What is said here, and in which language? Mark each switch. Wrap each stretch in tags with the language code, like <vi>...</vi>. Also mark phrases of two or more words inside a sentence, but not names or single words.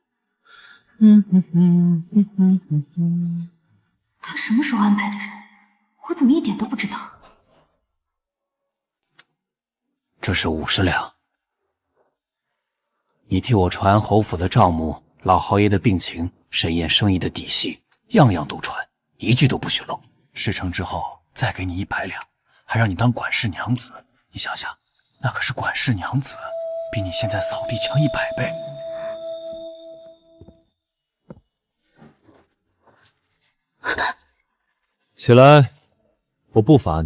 <zh>他什麼時候安排的人？我怎麼一點都不知道？這是50兩，你替我傳侯府的賬目，老侯爺的病情，沈燕生意的底細，樣樣都傳，一句都不許漏。事成之後再給你100兩，還讓你當管事娘子。你想想，那可是管事娘子，比你現在掃地強100倍。起來，我不罰你。</zh>